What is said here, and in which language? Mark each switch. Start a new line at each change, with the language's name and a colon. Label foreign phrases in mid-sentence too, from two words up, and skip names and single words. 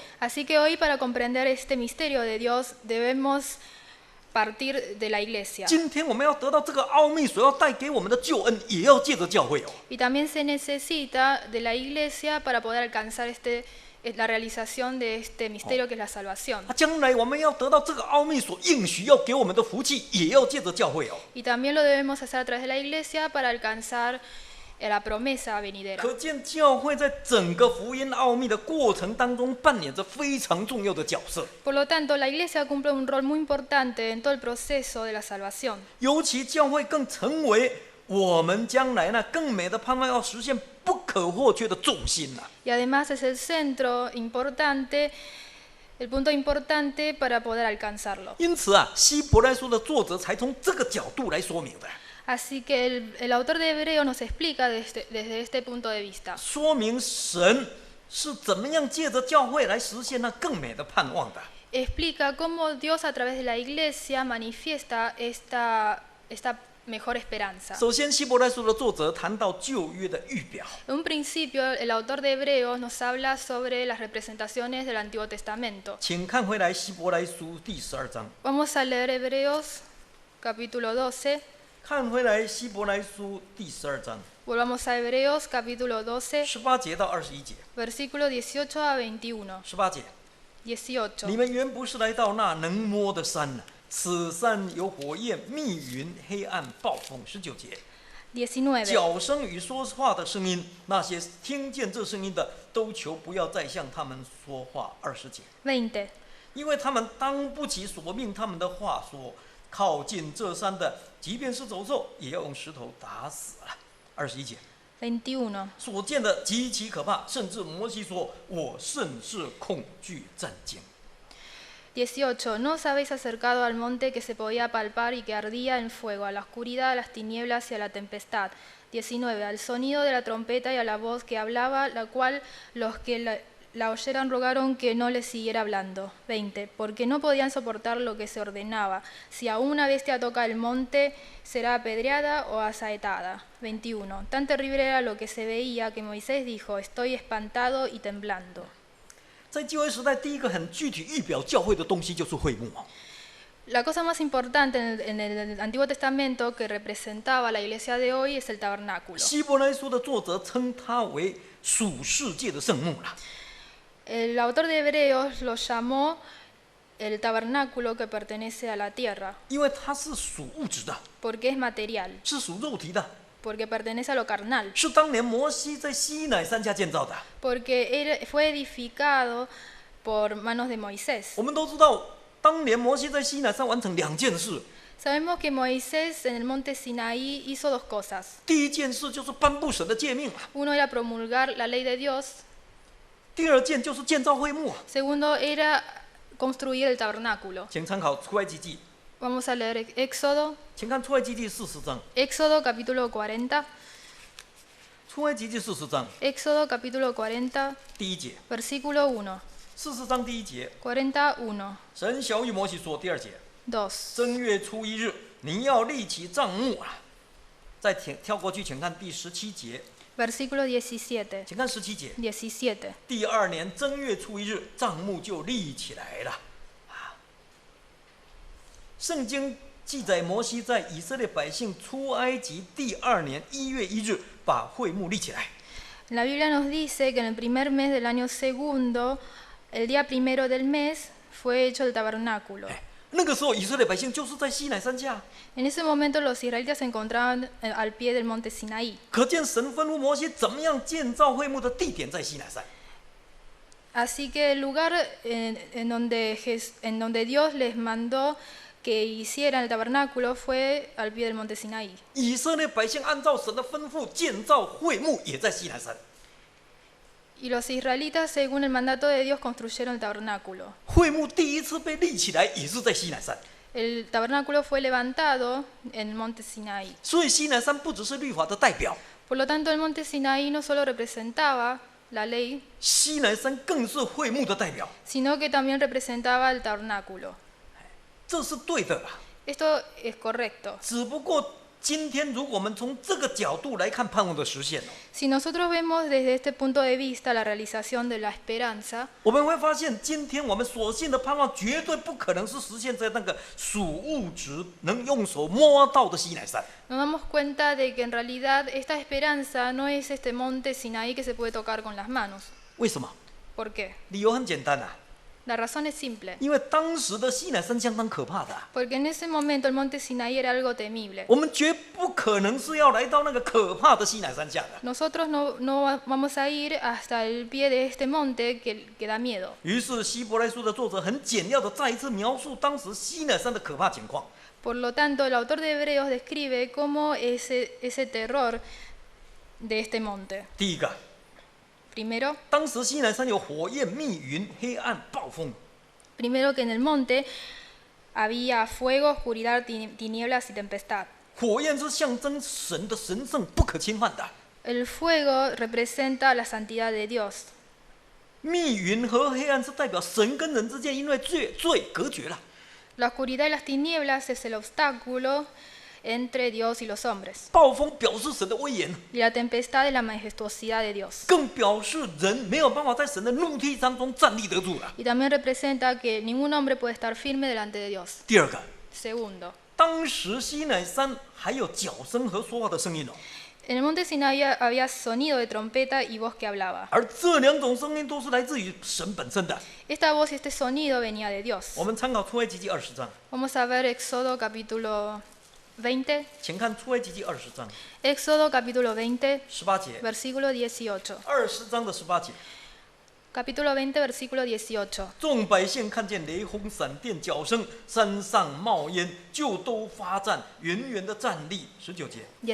Spanish: Así que hoy para comprender este misterio de Dios debemos partir de la iglesia.
Chinese: 今天我们要得到这个奥秘所要带给我们的救恩，也要借着教会哦。
Spanish: Y también se necesita de la iglesia para poder alcanzar la realización de este misterio que es la salvación.
Chinese: 将来我们要得到这个奥秘所应许要给我们的福气，也要借着教会哦。
Spanish: Y también lo debemos hacer a través de la iglesia para alcanzar la promesa venidera.
Chinese: 可见教会在整个福音奥秘的过程当中扮演着非常重要的角色。
Spanish: Por lo tanto, la iglesia cumple un rol muy importante en todo el proceso de la salvación.
Chinese: 尤其教会更成为我们将来呢更美的盼望要实现不可或缺的重心呐、
Spanish: Y además es el centro importante, el punto importante para poder alcanzarlo.
Chinese: 因此啊，希伯来书的作者才从这个角度来说明的，
Spanish: Así que el autor de Hebreo nos explica desde este punto de vista.
Chinese: 说明神是怎么样借着教会来实现那更美的盼望的。
Spanish: Explica cómo Dios a través de la iglesia manifiesta esta mejor esperanza.
Chinese: 首先，希伯来书的作者谈到旧约的预表，
Spanish: En un principio, el autor de Hebreos nos habla sobre las representaciones del Antiguo Testamento.
Chinese: 请看回来希伯来书第12章，
Spanish: Vamos a leer Hebreos capítulo 12.
Chinese: 看回来希伯来书第12章
Spanish: Volvamos a Hebreos capítulo 12,
Chinese: 18 节到21节。
Spanish: versículo 18 a 21.
Chinese: 18 节，你 18. 们原不是来到那能摸的山呢，此山有火焰、密云、黑暗、暴风。19节， 19. 角声与说话的声音，那些听见这声音的，都求不要再向他们说话。20节， 20. 因为他们当不起所命他们的话说，靠近这山的，即便是走兽，也要用石头打死了。21节， 21. 所见的极其可怕，甚至摩西说：“我甚是恐惧战惊。”
Spanish: 18. ¿No os habéis acercado al monte que se podía palpar y que ardía en fuego, a la oscuridad, a las tinieblas y a la tempestad? 19. Al sonido de la trompeta y a la voz que hablaba, la cual los que la oyeron rogaron que no les siguiera hablando. 20. Porque no podían soportar lo que se ordenaba. Si a una bestia toca el monte, será apedreada o asaetada. 21. Tan terrible era lo que se veía que Moisés dijo: estoy espantado y temblando.
Chinese: 在旧约时代，第一个很具体预表教会的东西就是会幕。
Spanish: La cosa más importante en el Antiguo Testamento que representaba la iglesia de hoy es el tabernáculo.
Chinese: 希伯来书的作者称它为属世界的圣幕啦。
Spanish: El autor de Hebreos lo llamó el tabernáculo que pertenece a la tierra,
Chinese: 因为它是属物质的，
Spanish: porque es material,
Chinese: 是属肉体的，
Spanish: porque pertenece a lo carnal,
Chinese: 是当年摩西在西乃山下建造的。
Spanish: porque fue edificado por manos de Moisés.
Chinese: 我们都知道，当年摩西在西乃山完成2件事：
Spanish: Sabemos que Moisés en el monte Sinaí hizo dos cosas.
Chinese: 第一件事就是颁布神的诫命啊，
Spanish: Uno era promulgar la ley de Dios.
Chinese: 第二件就是建造会幕啊。
Spanish: Segundo era construir el tabernáculo.
Chinese: 请参考出埃及记，
Spanish: Vamos a leer Éxodo.
Chinese: 请看出埃及记40章，
Spanish: Éxodo capítulo 40.
Chinese: 出埃及记40章
Spanish: Éxodo capítulo 40,
Chinese: 第一节，
Spanish: versículo 1.
Chinese: 40章第一节， 41. 神晓谕摩西说，第二节， 2. 正月初一日，你要立起帐幕啊。再跳过去，请看第17节，
Spanish: Versículo 17.
Chinese: 请看17节。 17. 第二年正月初一日，帐幕就立起来了。圣经记载，摩西在以色列百姓出埃及第二年1月1日，把会幕立起来。
Spanish: La Biblia nos dice que en el primer mes del año segundo, el día primero del mes, fue hecho el tabernáculo.
Chinese: 那个时候，以色列百姓就是在西乃山下。
Spanish: En ese momento los israelitas se encontraban al pie del monte Sinaí.
Chinese: 可见神吩咐摩西怎么样建造会幕的地点在西乃山。
Spanish: Así que el lugar en donde Dios les mandó que hicieran el tabernáculo fue al pie del monte Sinaí.
Chinese: 以色列百姓按照神的吩咐建造会幕，也在西乃山。
Spanish: Y los israelitas, según el mandato de Dios, construyeron el tabernáculo.
Chinese: 会幕第一次被立起来，也是在西乃山。
Spanish: El tabernáculo fue levantado en el monte Sinaí.
Chinese: 所以西乃山不只是律法的代表，
Spanish: Por lo tanto, el monte Sinaí no solo representaba la ley,
Chinese: 西乃山更是会幕的代表。
Spanish: sino que también representaba el tabernáculo.
Chinese: 这是对的啦。
Spanish: Esto es correcto.
Chinese: 只不过今天，如果我们从这个角度来看盼望的实现，
Spanish: Si nosotros vemos desde este punto de vista la realización de la esperanza,
Chinese: 我们会发现，今天我们所信的盼望绝对不可能是实现在那个属物质能用手摸到的西乃山。
Spanish: nos damos cuenta de que en realidad esta esperanza no es este monte Sinaí que se puede tocar con las manos.
Chinese: 为什么？
Spanish: ¿Por qué?
Chinese: 理由很简单啊，
Spanish: La razón es simple.
Chinese: 因为当时的西乃山相当可怕的啊、
Spanish: Porque en ese momento el monte Sinaí era algo temible.
Chinese: 我们绝不可能是要来到那个可怕的西乃山下的。
Spanish: Nosotros no vamos a ir hasta el pie de este monte que da miedo.
Chinese: 于是希伯来书的作者很简要的再一次描述当时西乃山的可怕情况。
Spanish: Por lo tanto, el autor de Hebreos describe cómo ese terror de este monte.
Chinese: 第一个，
Spanish: Primero,
Chinese: 当时西乃山有火焰、密云、黑暗、暴风。
Spanish: primero que en el monte había fuego, oscuridad, tinieblas y tempestad.
Chinese: 火焰是象征神的神圣不可侵犯的，
Spanish: El fuego representa la santidad de Dios.
Chinese: 密云和黑暗是代表神跟人之间因为罪隔绝了。
Spanish: La oscuridad y las tinieblas es el obstáculo entre Dios y los hombres.
Chinese: 暴风表示神的威严，
Spanish: Y la tempestad es la majestuosidad de Dios.
Chinese: 更表示人没有办法在神的怒气当中站立得住了。
Spanish: Y también representa que ningún hombre puede estar firme delante de Dios.
Chinese: 第二个，
Spanish: Segundo,
Chinese: 当时西乃山还有脚声和说话的声音哦，
Spanish: en el monte Sinaí había sonido de trompeta y voz que hablaba.
Chinese: 而这两种声音都是来自于神本身的。
Spanish: Esta voz y este sonido venía de Dios.
Chinese: 我们参考出埃及记20章，
Spanish: Vamos a ver Éxodo capítulo 20.
Chinese: 请看出埃及记20章
Spanish: Éxodo capítulo 20,
Chinese: 18 节，
Spanish: versículo 18.
Chinese: 20章的18节。
Spanish: Capítulo 20, versículo 18.
Chinese: 众百姓看见雷轰、闪电、脚声，山上冒烟，就都发战，远远的站立。19节，对